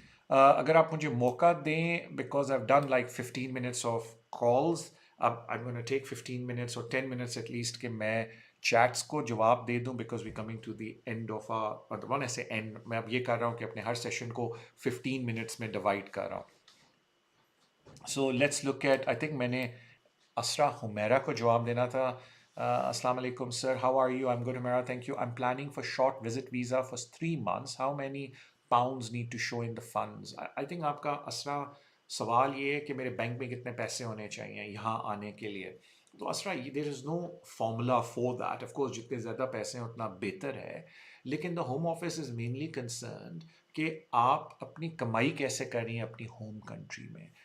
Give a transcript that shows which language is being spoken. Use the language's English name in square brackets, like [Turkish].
[Hindi] अगर आप मुझे मौका दें, [English] because I have done like 15 minutes of calls, [Hindi] अब [English] I am gonna take 15 minutes और 10 minutes at least [Hindi] कि मैं चैट्स को जवाब दे दूं, [English] because we coming to the end of [Hindi] आ, मतलब वन ऐसे एंड, मैं अब ये कर रहा हूँ कि अपने हर सेशन को 15 मिनट्स में डिवाइड कर रहा हूँ. [English] so let's look at, I think [Hindi] मैंने असरा हुमैरा को जवाब देना था. [English] अस्सलाम वालेकुम sir, how are you? I am good Humaira, thank you. I am planning for short visit visa for 3 months. How many pounds need to show in the funds? I think [Hindi] आपका असरा सवाल ये है कि मेरे बैंक में कितने पैसे होने चाहिए यहाँ आने के लिए. तो असरा, [English] There is no formula for that. [Hindi] Of course जितने ज़्यादा पैसे हैं उतना बेहतर है, लेकिन [English] the home office is mainly concerned [Hindi] कि आप अपनी कमाई कैसे कर रही हैं अपनी होम कंट्री में.